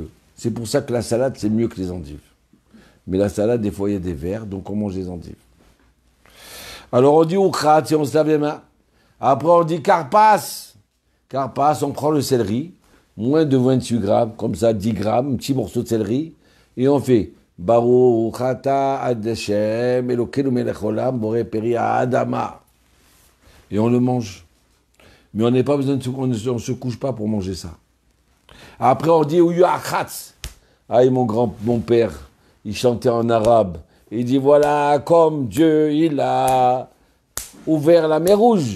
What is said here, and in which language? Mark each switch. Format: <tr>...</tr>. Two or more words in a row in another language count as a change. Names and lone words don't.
<fr>C'est pour ça que la salade, c'est mieux que les endives. Mais la salade, des fois, il y a des vers, donc on mange les endives. Alors on dit oukrat, si on se lave les mains. Après, on dit karpas. Karpas, on prend le céleri, moins de 28 grammes, comme ça, 10 grammes, un petit morceau de céleri, et on fait</fr> <he>ברוך אתה עד השם אלוקינו מלך עולם בורא פרי אדמה.</he> <fr>Et on le mange. Mais on n'a pas besoin on ne se couche pas pour manger ça. Après, on dit Ouyachatz. Ah, et mon père, il chantait en arabe. Il dit voilà, comme Dieu, il a ouvert la mer Rouge.</fr>